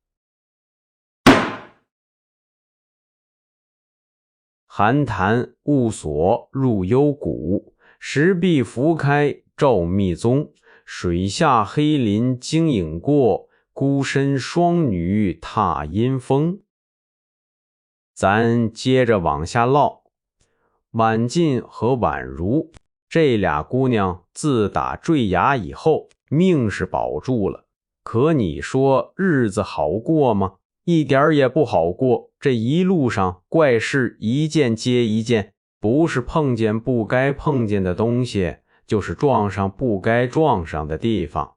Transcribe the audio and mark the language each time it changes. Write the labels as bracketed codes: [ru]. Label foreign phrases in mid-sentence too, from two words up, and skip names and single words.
[zh] 寒潭雾鎖入幽谷，石壁浮開照密宗。水下黑林驚影過，孤身雙女踏陰風。咱接着往下嘮。婉進和婉如這倆姑娘自打坠崖以後，命是保住了，可你說日子好過嗎？一點也不好過。這一路上怪事一件接一件，不是碰見不該碰見的東西，就是撞上不該撞上的地方。